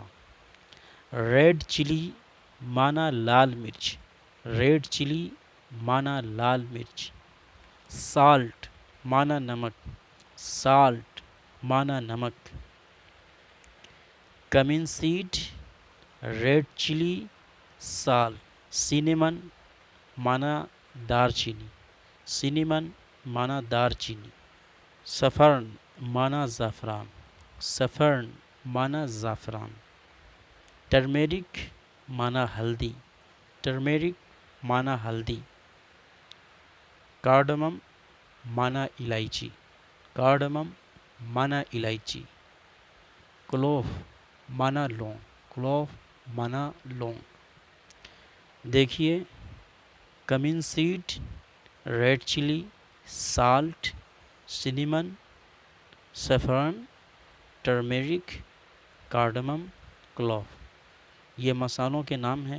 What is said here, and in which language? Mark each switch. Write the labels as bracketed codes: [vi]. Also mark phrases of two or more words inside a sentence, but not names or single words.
[en] red chilli [ur] معنی لال مرچ۔ [en] red chilli [ur] معنی لال مرچ۔ سالٹ معنی نمک۔ سالٹ معنی نمک۔ [en] cumin seed, red chilli, salt. [ur] سینیمن معنی دار چینی۔ سینیمن معنی دار چینی۔ سفرن معنی زعفران۔ سفرن معنی زعفران۔ ٹرمیرک معنی ہلدی۔ ٹرمیرک معنی ہلدی۔ کارڈمم معنی الائچی۔ کارڈمم معنی الائچی۔ کلوف معنی لونگ۔ کلوف معنی لونگ۔ [en] دیکھیے، cumin seed, red chilli, salt, cinnamon, saffron, turmeric, cardamom, clove, [ur] یہ مسالوں کے نام ہیں۔